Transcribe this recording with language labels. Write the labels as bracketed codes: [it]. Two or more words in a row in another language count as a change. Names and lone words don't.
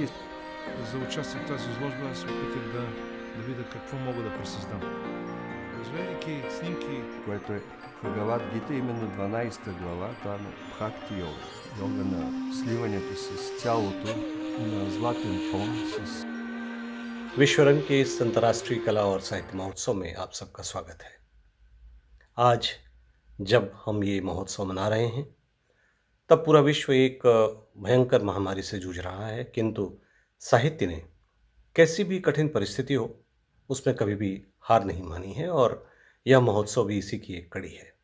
[bg] За участие в тази изложба аз се опитах да видя какво мога да пресъздам. Разгледайки снимки... Което е Бхагавад Гита, именно 12-та глава, това е Бхакти йога. Йога на сливането с цялото на златен фон, с [hi] विश्वरंग के इस अंतर्राष्ट्रीय कला और साहित्य महोत्सव में आप सबका स्वागत है। आज जब हम ये महोत्सव मना रहे हैं तब पूरा विश्व एक भयंकर महामारी से जूझ रहा है, किंतु साहित्य ने कैसी भी कठिन परिस्थिति हो उसमें कभी भी हार नहीं मानी है और यह महोत्सव भी इसी की एक कड़ी है।